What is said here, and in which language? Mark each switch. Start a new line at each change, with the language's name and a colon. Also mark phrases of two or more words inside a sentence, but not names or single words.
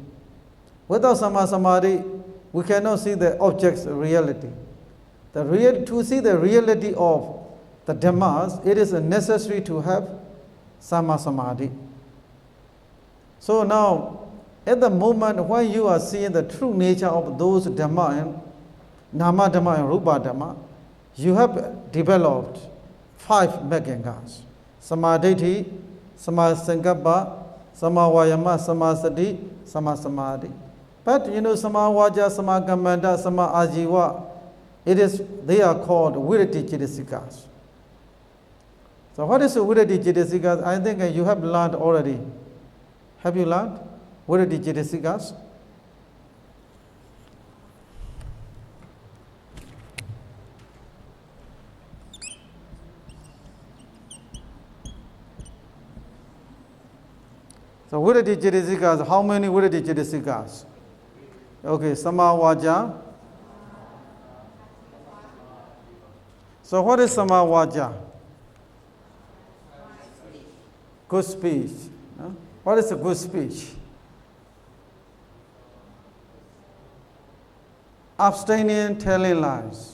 English: Without samadhi, we cannot see the object's reality. To see the reality of the dhammas, it is necessary to have samadhi. So now, at the moment when you are seeing the true nature of those dhamma and
Pali: nama dhamma
English: and
Pali: rupa dhamma,
English: you have developed 5 megangas:
Pali: samadhi, samasankappa, samavayama, samasati, samasamadhi. But samavaja, samakamanta, samaajiva,
English: they are called
Pali: virati chitasikas.
English: So what is
Pali: virati chitasikas?
English: I think you have learned already. Have you learned
Pali: virati chitasikas?
English: So
Pali: virati chitasikas,
English: how many
Pali: virati chitasikas?
English: Okay, samavaja. So what is samavaja? Good speech. What is a good speech? Abstaining telling lies.